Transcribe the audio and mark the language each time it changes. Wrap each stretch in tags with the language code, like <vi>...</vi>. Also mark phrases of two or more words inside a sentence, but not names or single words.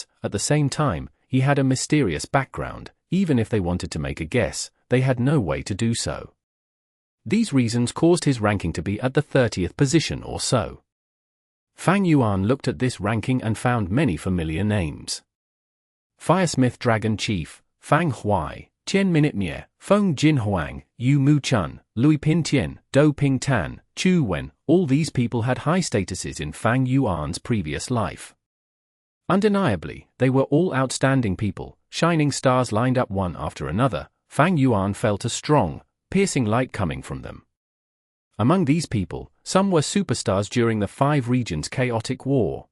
<en>At the same time, he had a mysterious background. Even if they wanted to make a guess, they had no way to do so. These reasons caused his ranking to be at the 30th position or so. Fang Yuan looked at this ranking and found many familiar names. Firesmith Dragon Chief, Fang Huai, Chen Minute Mie, Feng Jin Huang, Yu Mu Chun, Lui Pintian, Dou Ping Tan, Chu Wen, all these people had high statuses in Fang Yuan's previous life. Undeniably, they were all outstanding people, shining stars lined up one after another. Fang Yuan felt a strong, piercing light coming from them. Among these people, some were superstars during the 5 regions' chaotic war.</en>